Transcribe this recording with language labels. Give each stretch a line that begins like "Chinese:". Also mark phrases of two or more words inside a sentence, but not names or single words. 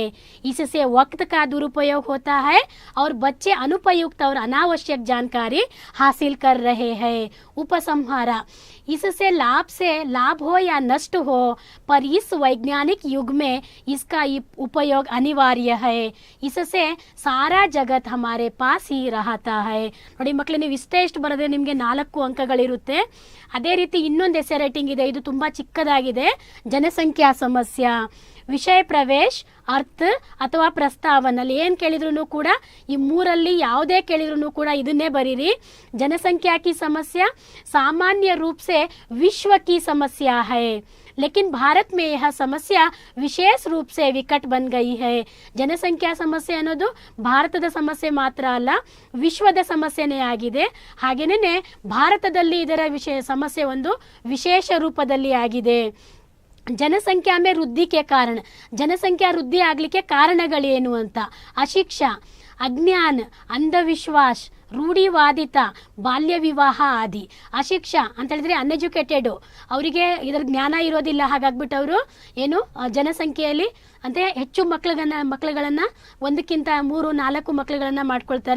Hindi: इससे वक्त का दुरुपयोग होता है और बच्चे अनुपयुक्त और अनावश्यक जानकारी हासिल कर रहे हैं. उपसंहारा, इससे लाभ हो या नष्ट हो, पर इस वैज्ञानिक युग में इसका उपयोग अनिवार्य है. इससे सारा जगत हमारे पास ही रहता है.
Kannada: ನೋಡಿ ಮಕ್ಕಳೇ, ನೀವು ಇಷ್ಟು ಬರದೆ ನಿಮಗೆ 4 ಅಂಕಗಳಿರುತ್ತೆ. ಅದೇ ರೀತಿ ಇನ್ನೊಂದು
English: essay writing
Kannada: ಇದೆ. ಇದು ತುಂಬ ಚಿಕ್ಕದಾಗಿದೆ. ಜನಸಂಖ್ಯಾ ಸಮಸ್ಯೆ, ವಿಷಯ ಪ್ರವೇಶ, ಅರ್ಥ ಅಥವಾ ಪ್ರಸ್ತಾವನಲ್ಲಿ ಏನು ಕೇಳಿದ್ರು ಕೂಡ ಈ 3ರಲ್ಲಿ ಯಾವುದೇ ಕೇಳಿದ್ರು ಕೂಡ ಇದನ್ನೇ ಬರೀರಿ.
Hindi: जनसंख्या की समस्या सामान्य रूप से विश्व की समस्या है, लेकिन भारत में यह समस्या विशेष रूप से विकट बन गई है.
Kannada: ಜನಸಂಖ್ಯಾ ಸಮಸ್ಯೆ ಅನ್ನೋದು ಭಾರತದ ಸಮಸ್ಯೆ ಮಾತ್ರ ಅಲ್ಲ, ವಿಶ್ವದ ಸಮಸ್ಯೆನೇ ಆಗಿದೆ. ಹಾಗೇನೇ ಭಾರತದಲ್ಲಿ ಇದರ ಸಮಸ್ಯೆ ಒಂದು ವಿಶೇಷ ರೂಪದಲ್ಲಿ ಆಗಿದೆ.
Hindi: ಜನಸಂಖ್ಯಾ में वृद्धि के कारण,
Kannada: ಜನಸಂಖ್ಯಾ ವೃದ್ಧಿ ಆಗಲಿಕ್ಕೆ ಕಾರಣಗಳೇನು ಅಂತ. ಅಶಿಕ್ಷಾ, ಅಜ್ಞಾನ, ಅಂಧವಿಶ್ವಾಸ, ರೂಢಿವಾದಿತ, ಬಾಲ್ಯ ವಿವಾಹ ಆದಿ. ಅಶಿಕ್ಷಾ ಅಂತ ಹೇಳಿದ್ರೆ ಅನ್ಎಜುಕೇಟೆಡ್, ಅವರಿಗೆ ಇದರ ಜ್ಞಾನ ಇರೋದಿಲ್ಲ. ಹಾಗಾಗ್ಬಿಟ್ಟು ಅವರು ಏನು ಜನಸಂಖ್ಯೆಯಲ್ಲಿ ಅಂದರೆ ಹೆಚ್ಚು ಮಕ್ಕಳುಗಳನ್ನು ಒಂದಕ್ಕಿಂತ 3-4 ಮಕ್ಕಳುಗಳನ್ನು ಮಾಡ್ಕೊಳ್ತಾರೆ.